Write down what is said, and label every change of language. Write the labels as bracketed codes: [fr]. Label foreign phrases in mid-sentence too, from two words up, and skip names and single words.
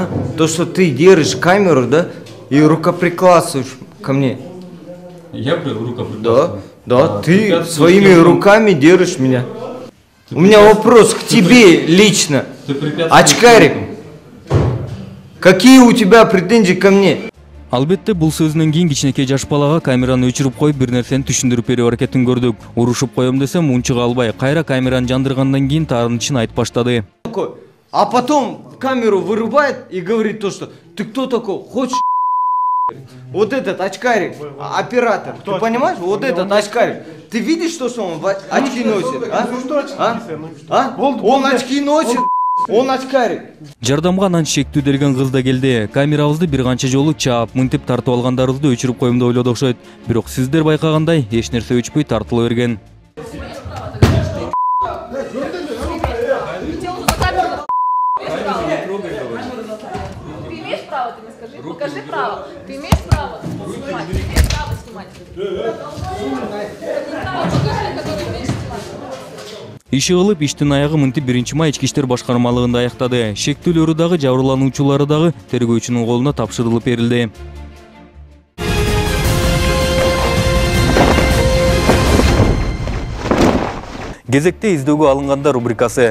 [ru] То, что ты держишь камеру, да? И рукоприкладываешь ко мне. Я рукоприкладываю? Да, ты своими руками держишь меня. У меня вопрос к тебе лично. Очкарик. Какие у тебя претензии ко мне? [ky] Албетте бул сөзүнөн кийин кичинекей жаш балага камераны өчүрүп коюп бир нерсени түшүндүрүп берүү аракетин көрдүк. Урушуп коем десем унчуга албай, кайра камераны жандыргандан кийин таарынычын айтып баштады. [ru] А потом камеру вырубает и говорит то, что ты кто такой? Хочешь? Вот этот очкарик, оператор. Ты понимаешь? Вот этот очкарик. Ты видишь, что он очки носит? А? Он очки носит. Он очкарик. [ky] Жардамга анан шектүүделген кыз да келди. Камерабызды бир канча жолу чаап, мынтип тартып алгандарыбызды өчүрүп коем деп ойлоду окшойт. Бирок сиздер байкагандай эч нерсе өчпөй тартыла берген. [ru] Ты имеешь право, ты мне скажи, покажи право. Ты имеешь право снимать, ты имеешь право снимать. Покажи, который имеешь снимать. [ky] Иши кылып, иштин аягы мынтип 1-май ички иштер башкармалыгында аяктады. Шектүүлөрү дагы, жабырлануучулары дагы тергөөчүнүн колуна тапшырылып берилди. Кезекте издөөгө алынганда рубрикасы.